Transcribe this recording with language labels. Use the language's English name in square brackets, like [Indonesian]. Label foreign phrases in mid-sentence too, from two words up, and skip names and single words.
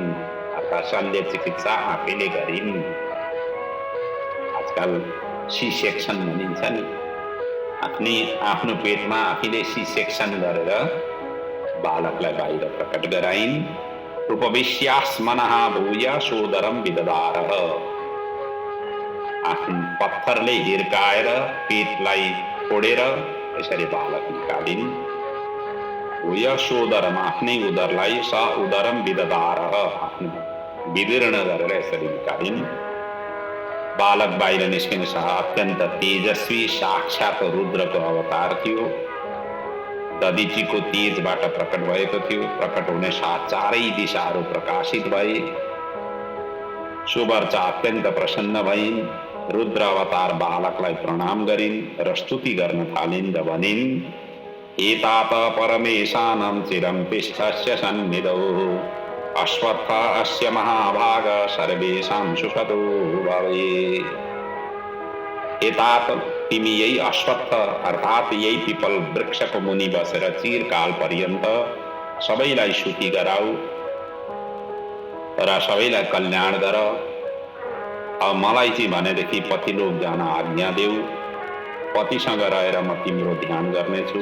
[Nepali] अर्थात् शल्य चिकित्सा आफैले गरिन्। आजकल [English] C section [Nepali] भनिन्छ नि, आफ्नो पेटमा आफैले [English] C section [Nepali] गरेर बालकलाई बाहिर प्रकट गराइन्। [Sanskrit] उपविश्यास्मनः भूय सोदरम विददारः, [Nepali] आफ्नो पत्थरले हिर्काएर पेटलाई फोडेर यसरी बालक निकालिन्। [Sanskrit] भूय सोदरम, [Nepali] आफ्नै उदरलाई, [Sanskrit] स उदरम विददारः, [Nepali] आफ्नो विदीर्ण गरेर यसरी निकालिन्। बालक बाहिर निस्किने साथ अत्यन्त तेजस्वी साक्षात रुद्रको अवतार थियो। दधिचीको तेजबाट प्रकट भएको थियो। प्रकट हुने साथ चारै दिशाहरू प्रकाशित भए। सुवर्चा अत्यन्त प्रसन्न भइन्। रुद्र अवतार बालकलाई प्रणाम गरिन् र स्तुति गर्न थालिन् र भनिन्, [Sanskrit] एतात परमेशानं चिरं तिष्ठस्य सन्निधौ, अश्वत्थ अस्य महाभाग सर्वेषां सुखदो भवे। एतात, [Nepali] तिमी यही अश्वत्थ अर्थात् यही पिपल वृक्षको मुनि बसेर चिरकाल पर्यन्त सबैलाई सुखी गराऊ र सबैलाई कल्याण गर। अब मलाई चाहिँ भनेदेखि पतिलोक जान आज्ञा देऊ, पतिसँग रहेर म तिम्रो ध्यान गर्नेछु।